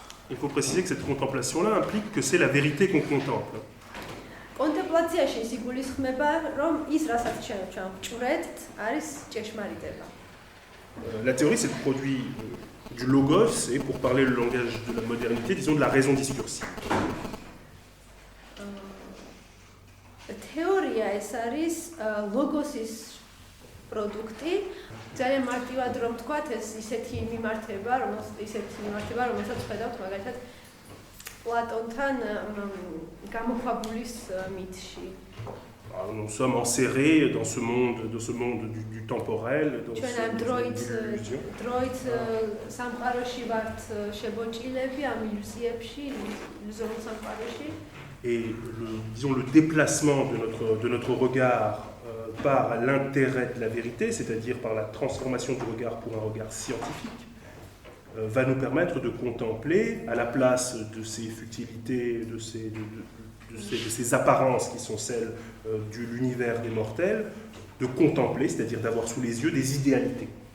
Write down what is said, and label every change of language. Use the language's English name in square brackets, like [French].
[French] Il faut préciser que cette contemplation-là implique que c'est la vérité qu'on contemple. [Georgian] კონტემპლაციაში ის იგულისხმება, რომ ის, რასაც ჩვენ ვჭვრეტთ, არის ჭეშმარიტება. [French] La théorie, c'est le produit du logos et, pour parler le langage de la modernité, disons de la raison discursive. [Georgian] თეორია ეს არის ლოგოსის პროდუქტი. ძალიან მარტივად რომ ვთქვათ, ეს ისეთი მიმართება, რომელსაც ხედავთ მაგალითად პლატონთან გამოქვაბულის მითში. [French] Nous sommes enserrés dans ce monde du temporel, dans [Georgian] ჩვენ ამ დროით სამყაროში ვართ შებოჭილები, ამ ილუზიებში, ილუზორულ სამყაროში. [French] Et disons, le déplacement de notre regard par l'intérêt de la vérité, c'est-à-dire par la transformation du regard pour un regard scientifique, va nous permettre de contempler, à la place de ces futilités, de ces apparences qui sont celles de l'univers des mortels, de contempler, c'est-à-dire d'avoir sous les yeux des idéalités.